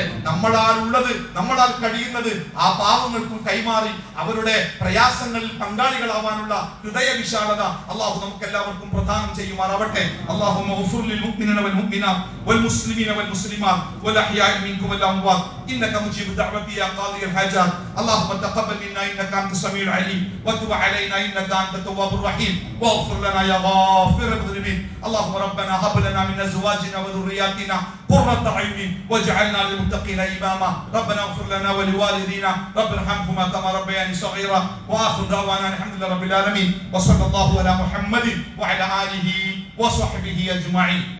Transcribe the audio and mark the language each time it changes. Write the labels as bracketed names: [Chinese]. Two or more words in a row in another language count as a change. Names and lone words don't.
[Malayalam] നമ്മളാൽ ഉള്ളത്, നമ്മളാൽ കഴിയുന്നത് ആ പാവങ്ങൾക്കും കൈമാറി അവരുടെ പ്രയാസങ്ങളിൽ പങ്കാളികളാവാനുള്ള ഹൃദയ വിശാലത അള്ളാഹു നമുക്ക് എല്ലാവർക്കും പ്രദാനം ചെയ്യുമാറാവട്ടെ. [Arabic] اللهم اغفر للمؤمنين والمؤمنات والمسلمين والمسلمات والأحياء منكم والأموات إنك مجيب الدعوات يا قاضي الحاجات. اللهم تقبل منا إنك أنت السميع العليم وتب علينا إنك أنت التواب الرحيم واغفر لنا يا غافر المذنبين. اللهم ربنا هب لنا من ازواجنا وذرياتنا قرة اعين واجعلنا للمتقين اماما. ربنا اغفر لنا ولوالدينا رب ارحمهما كما ربياني صغيرا. واخر دعوانا الحمد لله رب العالمين وصلى الله على محمد وعلى اله وصحبه اجمعين.